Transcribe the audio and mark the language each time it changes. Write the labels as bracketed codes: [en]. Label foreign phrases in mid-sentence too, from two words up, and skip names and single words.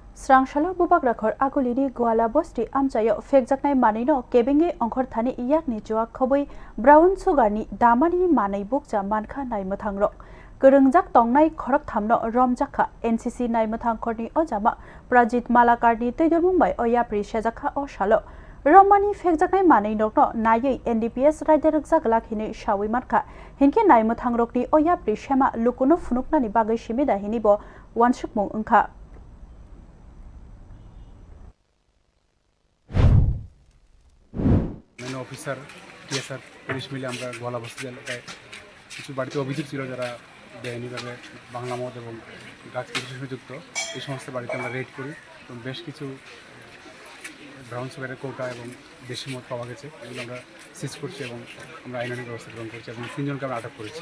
[trp] Srangshala bubagrakhor agulini Gowalabosti amchaio phekjaknai manwino kebengwi ongkhor thani yakni chuwak khobui brown sugarni damani manai bukja manwino naimwthangrok gurungjak tongnai khorak thamno romkha NCC naimwthangrokni ojama Prajit Malakarni toidormung bai oyapri sejakha o salo Romani phekjaknai manwino nayei NDPS rider jaglakini shawi matkha hinke naimwthangrokni oyapri shema lukuno funuknani bagai simida hinibo wansukmung ongkha [bn] অফিসার টিএসআর পুলিশ মিলে আমরা গওয়ালাবস্তি এলাকায় কিছু বাড়িতে অভিযোগ ছিল যারা বেআইনিভাবে বাংলা মদ এবং ড্রাগস কৃষির সঙ্গে যুক্ত এই সমস্ত বাড়িতে আমরা রেড করি এবং বেশ কিছু ব্রাউন সুগারের কৌটা এবং দেশি মদ পাওয়া গেছে এগুলো আমরা সিজ করছি এবং আমরা আইনানুগ ব্যবস্থা গ্রহণ করছি এবং 3 জনকে আমরা আটক করেছি।